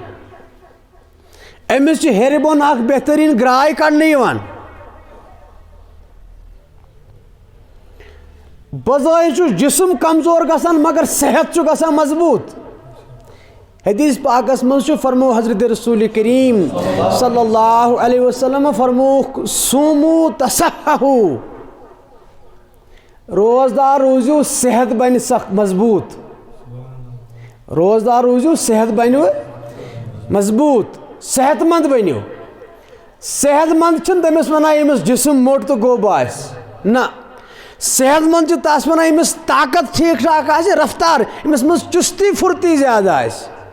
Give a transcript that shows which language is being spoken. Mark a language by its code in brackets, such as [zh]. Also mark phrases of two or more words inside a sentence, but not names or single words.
[ks] أمِس چھِ ہیٚرِ بۄن اکھ بہتریٖن گراے کڑنہٕ یِوان بظاہر جسم کمزور گژھان مگر صحت گژھان مضبوط. حدیث پاکس منٛز چھُ فرمو حضرت رسول کریم [ar] صلی اللہ علیہ وسلم [ks] فرموک [ar] سومو تصححو، [ks] روزدار روزیو صحت بنہِ سخت مضبوط. روزدار روزیو صحت بنیو مضبوط، صحت مند بنیو. صحت مند چھنہٕ تٔمِس وَنان ییٚمِس جسم موٚٹ تہٕ گوٚب آسہِ، نہ صحت مند چھِ تَس وَنان ییٚمِس طاقت ٹھیٖک ٹھاک آسہِ، رفتار أمِس منٛز چُستی پھُرتی زیادٕ آسہِ.